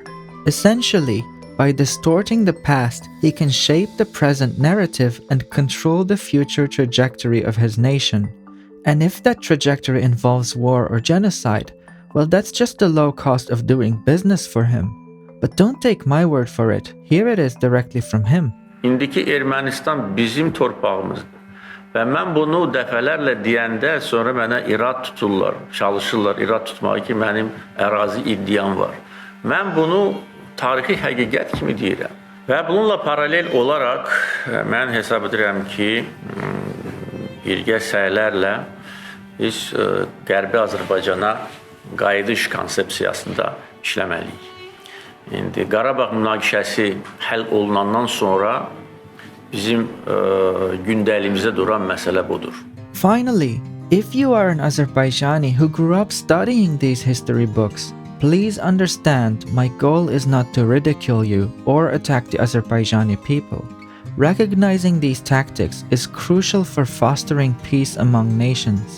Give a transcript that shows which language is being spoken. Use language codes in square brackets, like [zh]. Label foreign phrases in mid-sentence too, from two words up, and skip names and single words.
[en] Essentially, by distorting the past, he can shape the present narrative and control the future trajectory of his nation. And if that trajectory involves war or genocide, well, that's just the low cost of doing business for him. But don't take my word for it. Here it is directly from him. [az] İndiki Ermənistan bizim torpağımızdır. Və mən bunu dəfələrlə deyəndə sonra mənə irad tuturlar, çalışırlar irad tutmağı ki, mənim ərazi iddiam var. Mən bunu tarixi həqiqət kimi deyirəm. Və bununla paralel olaraq mən hesab edirəm ki, birgə səylərlə biz Qərbi Azərbaycana qayıdış konsepsiyasında işləməliyik. İndi Qarabağ münaqişəsi həll olunandan sonra bizim gündəliyimizdə duran məsələ budur. [en] Finally, if you are an Azerbaijani who grew up studying these history books, please understand my goal is not to ridicule you or attack the Azerbaijani people. Recognizing these tactics is crucial for fostering peace among nations.